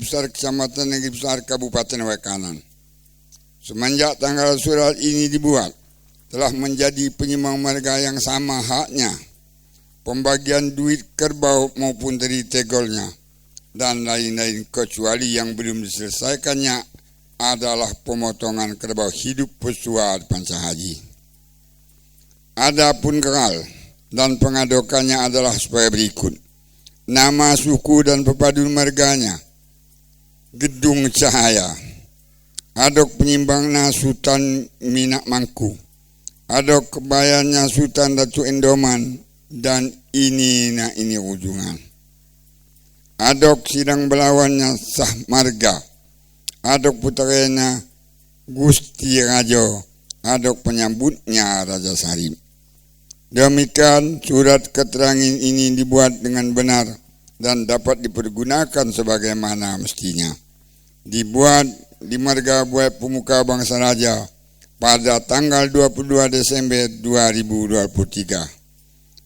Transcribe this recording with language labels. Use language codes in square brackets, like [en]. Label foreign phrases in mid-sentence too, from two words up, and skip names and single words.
[id] Besar, Kecamatan Negeri Besar, Kabupaten Waikanan, semenjak tanggal surat ini dibuat telah menjadi penyimbang marga yang sama haknya pembagian duit kerbau maupun dari tegolnya dan lain-lain, kecuali yang belum diselesaikannya adalah pemotongan kerbau hidup pesua Panca Haji. Adapun keral dan pengadokannya adalah sebagai berikut. Nama suku dan pepadun marganya Gedung Cahaya. Adok penyimbangnya Sultan Minak Mangku. Adok kebayannya Sultan Datu Endoman, dan ini ujungan. Adok sidang belawannya Shah Marga, adok putranya Gusti Rajo, adok penyambutnya Raja Sarim. Demikian surat keterangan ini dibuat dengan benar dan dapat dipergunakan sebagaimana mestinya. Dibuat di Marga Buai Pemuka Bangsa Raja pada tanggal 22 Desember 2023.